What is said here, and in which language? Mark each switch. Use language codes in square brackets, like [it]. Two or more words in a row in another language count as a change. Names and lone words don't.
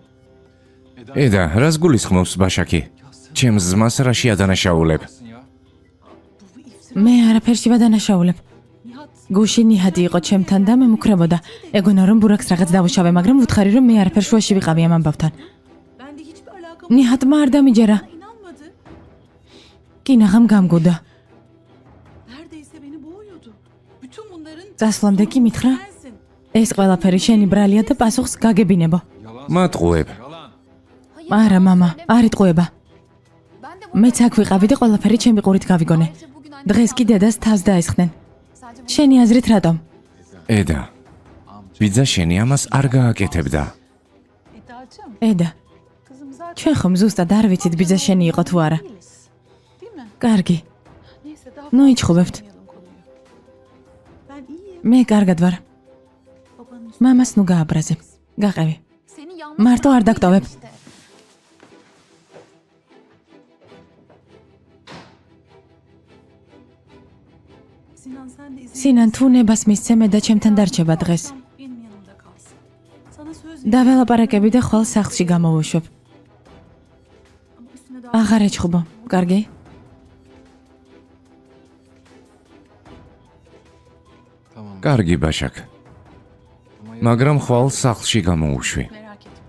[ka] eda, რას გულისხმობს ბაშაკი? ჩემს ძმას რა შეადანაშაულებ? [tr] Ya. [ka] მე არაფერში ვადანაშაულებ. გუში ნიჰადი იყო ჩემთან და მე მუქრებოდა. ეგონა რომ ბურაკს რაღაც დავუშავე, მაგრამ ვუთხარი რომ მე არაფერ შუაში ვიყავი ამ ამბავთან. [tr] Ben de hiçbir alakam [ka] ნიჰატმა არ დამიჯერა. [tr] inanmadı. [ka] კინაღამ გამგუდა. [tr] Neredeyse beni boğuyordu. Bütün bunların [ka] წასვლამდე კი მითხრა, [tr] sensin. [ka] ეს ყველაფერი შენი ბრალია და პასუხს გაგებინებო. [tr] Yalan. [ka] მატყუებ. [tr] Yalan. [ka] არა, მამა, არ იტყუება. [tr] Ben de [ka] მეც აქ ვიყავი და ყველაფერი ჩემი ყურით გავიგონე. [tr] Ayrıca bugün annem [ka] დღეს კი დედას თავს დაესხნენ. [tr] sadece bu [ka] შენი აზრით რატომ? eda, ბიძა შენი ამას არ გააკეთებდა. [tr] Eda'cığım [ka] ედა, [tr] kızım zaten [ka] ჩვენ ხომ ზუსტად არ ვიცით ბიძა შენი იყო თუ არა. [tr] değiliz. Değil mi? [ka] კარგი, [tr] Neyse daha [ka] ნუ [tr] fazla [ka] იჩხუბებთ. [tr] uzatmayalım konuyu. Ben iyiyim. [ka] მე კარგად ვარ. [tr] Babanın [ka] მამას ნუ გააბრაზე. გაყევი. [tr] seni yalnız [ka] მარტო არ დაქტავებ. [tr] işte. Sinan sen de izin [ka] სინან თუ ნებას მისცემე და ჩემთან დარჩება დღეს. [tr] benim yanımda kalsın. Sana söz [ka] დაველაპარაკები და ხვალ სახლში გამოვუშვებ. [tr] ama üstüne daha [ka] აღარ ეჩხუბო. კარგი? [tr] Tamam. [ka] კარგი ბაშაკ, მაგრამ ხვალ სახლში გამოუშვი. [tr] merak etme.